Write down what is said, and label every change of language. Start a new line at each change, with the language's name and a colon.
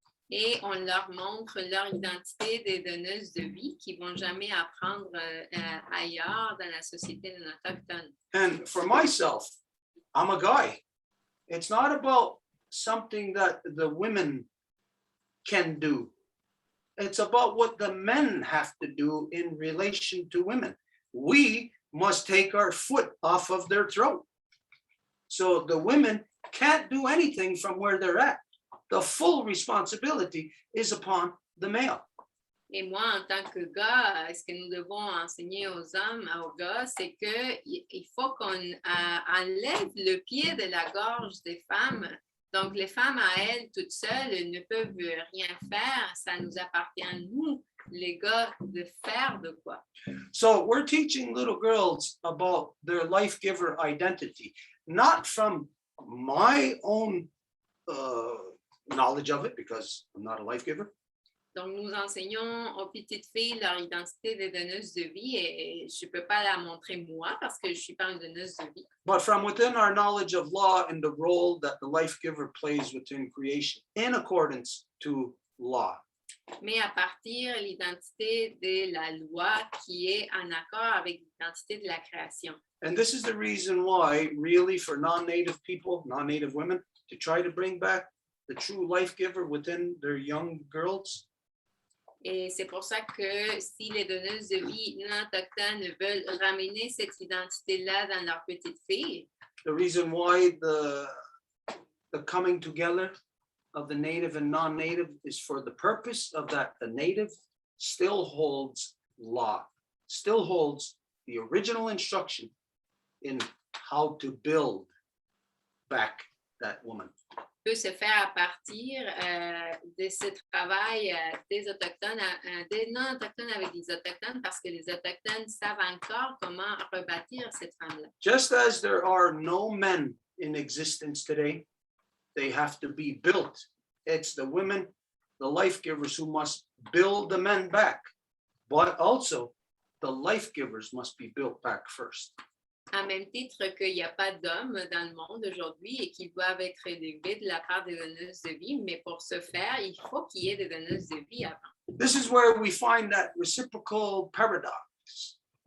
French: Et on leur montre leur identité des donneuses de vie qui vont jamais apprendre ailleurs dans la société non autochtone.
English: And for myself, I'm a guy. It's not about something that the women can do. It's about what the men have to do in relation to women. We must take our foot off of their throat. So the women can't do anything from where they're at. The full responsibility is upon the male.
French: Et moi, en tant que gars, ce que nous devons enseigner aux hommes, aux gars, c'est qu'il faut qu'on enlève le pied de la gorge des femmes. Donc, les femmes à elles, toutes seules, ne peuvent rien faire. Ça nous appartient à nous, les gars, de faire de quoi.
English: So we're teaching little girls about their life giver identity, not from my own knowledge of it, because I'm not a life giver.
French: Donc, nous enseignons aux petites filles leur identité des donneuses de vie et je ne peux pas la montrer moi parce que je ne suis pas une donneuse de vie.
English: But from within our knowledge of law and the role that the life giver plays within creation in accordance to law.
French: Mais à partir de l'identité de la loi qui est en accord avec l'identité de la création.
English: And this is the reason why, really, for non-native people, non-native women, to try to bring back the true life giver within their young girls.
French: Et c'est pour ça que si les donneuses de vie non autochtones veulent ramener cette identité-là dans leurs petites filles,
English: the reason why the coming together of the native and non-native is for the purpose of that the native still holds law, still holds the original instruction in how to build back that woman.
French: Peut se faire à partir de ce travail des autochtones, des non-autochtones avec les autochtones, parce que les autochtones savent encore comment rebâtir cette femme-là.
English: Just as there are no men in existence today, they have to be built. It's the women, the life givers, who must build the men back, but also the life givers must be built back first.
French: À même titre qu'il n'y a pas d'hommes dans le monde aujourd'hui et qu'ils doivent être élevés de la part des donneuses de vie, mais pour ce faire, il faut qu'il y ait des donneuses de vie avant.
English: This is where we find that reciprocal paradox.